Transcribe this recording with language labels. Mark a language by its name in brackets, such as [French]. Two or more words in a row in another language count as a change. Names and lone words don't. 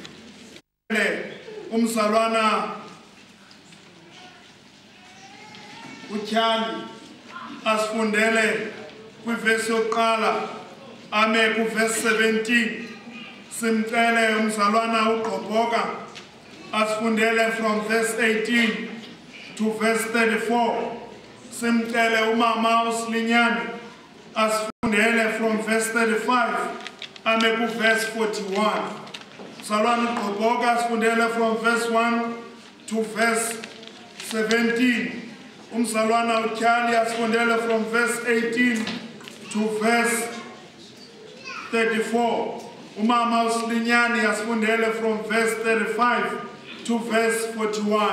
[Xhosa] Umzalwana uTyali asifundele kwivesi yokuqala ame kuvesi 17. Simcele umzalwana uGqobhoka asifundele [English] from verse 18 to verse 34. [Xhosa] Simcele umama uSilinyane asifundele [English] from verse 35 [Xhosa] ame kuverse 41. Umzalwana uGqobhoka asifundele [English] from verse 1 to verse 17. [Xhosa] Umzalwana uTyali asifundele [English] from verse 18 to verse 34. [Xhosa] Umama uSilinyane asifundele [English] from verse 35 to verse 41.